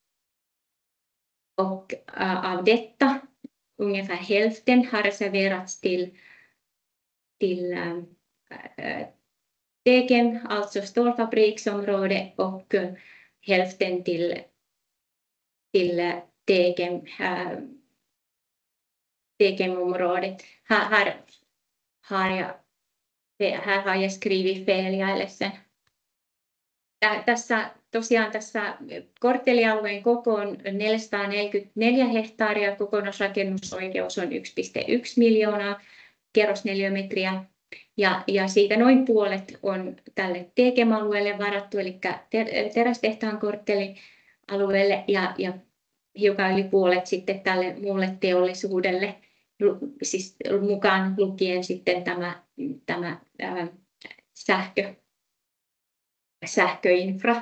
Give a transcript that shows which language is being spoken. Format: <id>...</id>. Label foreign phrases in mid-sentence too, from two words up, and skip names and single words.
<sv>Och av detta ungefär hälften har reserverats till Tegem, alltså stålfabriksområde, och hälften till Tegem-området. Här har jag skrivit fel, jag är ledsen.</sv> <fi>Tässä korttelialueen koko on 444 hehtaaria, kokonaisrakennusoikeus on 1,1 miljoonaa kerrosneliömetriä. Ja siitä noin puolet on tälle Tegem-alueelle varattu, eli terästehtaan korttelialueelle, ja hiukan yli puolet sitten tälle muulle teollisuudelle, siis mukaan lukien sitten tämä sähköinfra.</fi>